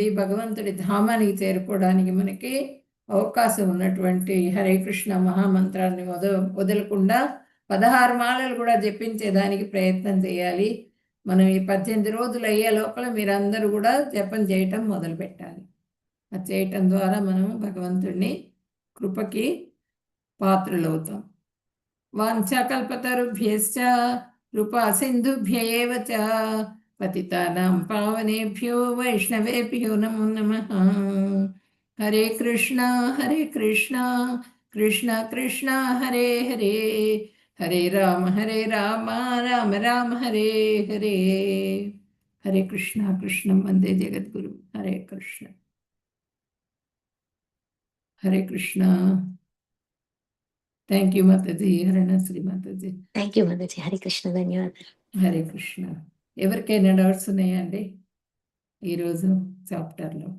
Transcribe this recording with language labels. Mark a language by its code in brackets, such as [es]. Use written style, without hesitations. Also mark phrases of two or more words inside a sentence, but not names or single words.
[te] భగవంతుడి ధామానికి చేరుకోవడానికి మనకి అవకాశం ఉన్నటువంటి హరే కృష్ణ మహామంత్రాన్ని వదలకుండా 16 మాలలు కూడా జపించేదానికి ప్రయత్నం చేయాలి. మనం ఈ 18 రోజులు అయ్యే లోపల మీరందరూ కూడా జపం చేయటం మొదలుపెట్టాలి. అది చేయటం ద్వారా మనం భగవంతుడిని కృపకి పాత్రులవుతాం. [sa] వాంఛాకల్పతరుభ్యశ్చ కృపా సింధుభ్య ఏవ చ పతితానాం పావనేభ్యో వైష్ణవేభ్యో నమో నమః. హరే కృష్ణ కృష్ణ కృష్ణ హరే హరే, హరే రామ రామ రామ హరే హరే. హరే కృష్ణ కృష్ణం వందే జగద్గురు. హరే కృష్ణ హరే కృష్ణ. [en] thank you మాతాజీ. హరణశ్రీ మాతాజీ. thank you మాతాజీ. [sa] హరే కృష్ణ. [en] ధన్యవాదాలు. [sa] హరే కృష్ణ. [te] ఎవరికైనా డౌట్స్ ఉన్నాయా అండి ఈరోజు చాప్టర్లో?